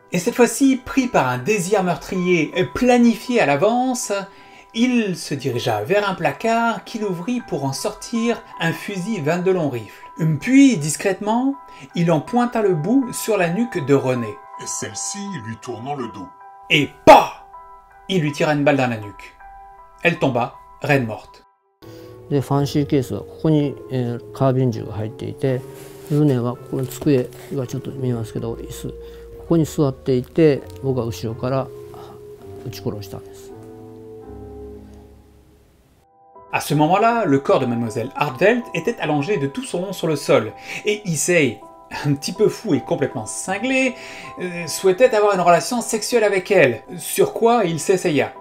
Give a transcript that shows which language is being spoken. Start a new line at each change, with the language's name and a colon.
French: Et cette fois-ci, pris par un désir meurtrier planifié à l'avance, il se dirigea vers un placard qu'il ouvrit pour en sortir un fusil 22 long rifle. Puis, discrètement, il en pointa le bout sur la nuque de René. Et celle-ci lui tournant le dos. Et PAH! Il lui tira une balle dans la nuque. Elle tomba, raide morte.
Japanese: でファンシーケースはここに、カービン銃が入っていて、ルネはこの机がちょっと見えますけど、椅子ここに座っていて、僕は後ろから撃ち殺したんです。
French: À ce moment-là, le corps de Mademoiselle Hartvelt était allongé de tout son long sur le sol, et Issei, un petit peu fou et complètement cinglé, souhaitait avoir une relation sexuelle avec elle, sur quoi il s'essaya.